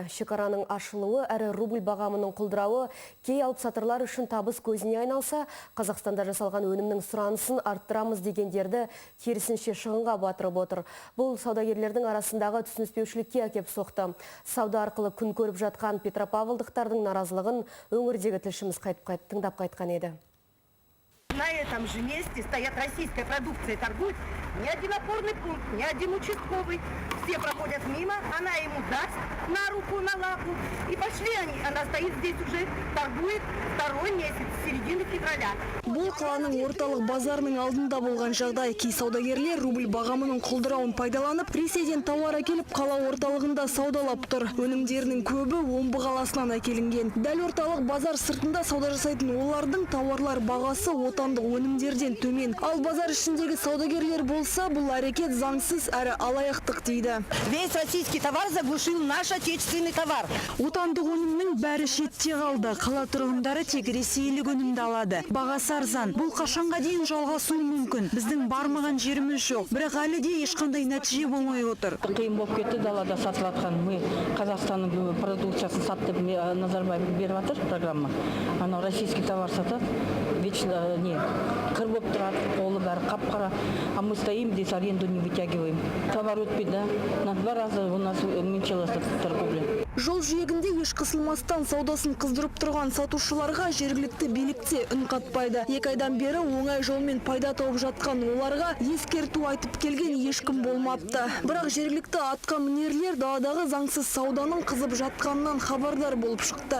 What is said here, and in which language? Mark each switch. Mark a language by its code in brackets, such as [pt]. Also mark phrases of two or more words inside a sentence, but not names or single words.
[kk] Шекараның ашылуы әрі рубль бағамының құлдырауы кей алыпсатарлар үшін табыс көзіне айналса, Қазақстанда жасалған өнімнің сұранысын арттырамыз дегендерді керісінше шығынға батырып отыр. Бұл саудагерлердің арасындағы түсініспеушілікке әкеп соқты. Сауда арқылы күн көріп жатқан петропавлдықтардың наразылығын өңірдегі тілшіміз тыңдап қайтқан еді. [ru] На этом же месте стоят российская продукция, торгуют ни один опорный пункт, ни один участковый. Все проходят мимо, она ему даст на руку, на лапу. И пошли они, она стоит здесь уже, торгует второй месяц, с середины февраля. [kk] Бұл қаланың орталық базарының алдында болған жағдай. Кей саудагерлер рубль бағамының құлдырауын пайдаланып, Ресейден тауар әкеліп қала орталығында саудалап тұр. Өнімдерінің көбі Омбы қаласынан әкелінген. Дәл орталық базар сыртында сауда жасайтын олардың тауарлар бағасы отандық өнімдерден төмен. Ал базар ішіндегі саудагерлер болса, бұл әрекет заңсыз әрі алаяқтық дейді. [ru] Весь российский товар заглушил наш отечественный товар. [kk] Отандық өнімнің бәрі шетте қалды. Қала тұрғындары тек ресейлік өнімді алады. Бағасы арзан. Бұл қашанға дейін жалғасуы мүмкін. Біздің бармаған жеріміз жоқ. Бірақ әлі де ешқандай нәтиже болмай отыр. Қиын болып кетті, далада сатылатқан. Мы Қазақстанның продукциясын сатты, Назарбаев беріп жатыр программа. Анау [ru] российский товар [kk] сатады. Вечно кір болып тұрады, қолы бәрі қап-қара. [ru] А мы стоим здесь, аренду не вытягиваем. [kk] Товар өтпейді, [ru] на 2 раза у нас уменьшилась торговля. [kk] Жол жиегінде еш қысылмастан саудасын қыздырып тұрған сатушыларға жергілікті билікте үн қатпайды. 2 айдан бері оңай жолмен пайда тауып жатқан оларға ескерту айтып келген ешкім болмапты. Бірақ жергілікті атқа мінерлер даладағы заңсыз сауданың қызып жатқанынан хабардар болып шықты.